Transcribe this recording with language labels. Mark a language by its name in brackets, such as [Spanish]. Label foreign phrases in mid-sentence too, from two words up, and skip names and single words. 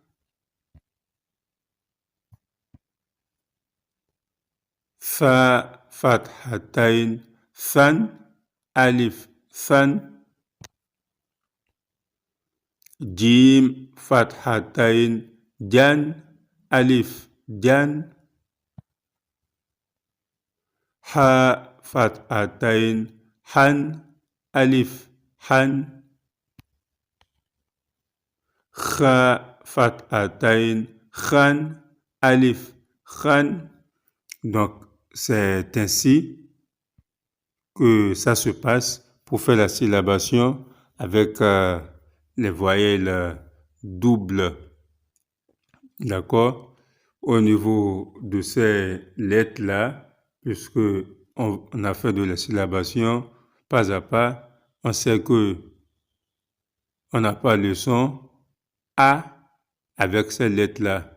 [Arabic] فا، فتحتين، سً، ألف، سًا, جيم، فتحتين، جً، ألف، جًا، حاء، فتحتين، حً، ألف, حًا، خاء، فتحتين، خً، ألف، خًا. [French] Donc, c'est ainsi que ça se passe pour faire la syllabation avec les voyelles doubles. D'accord? Au niveau de ces lettres-là, puisque on a fait de la syllabation pas à pas, on sait que on n'a pas le son A avec ces lettres-là.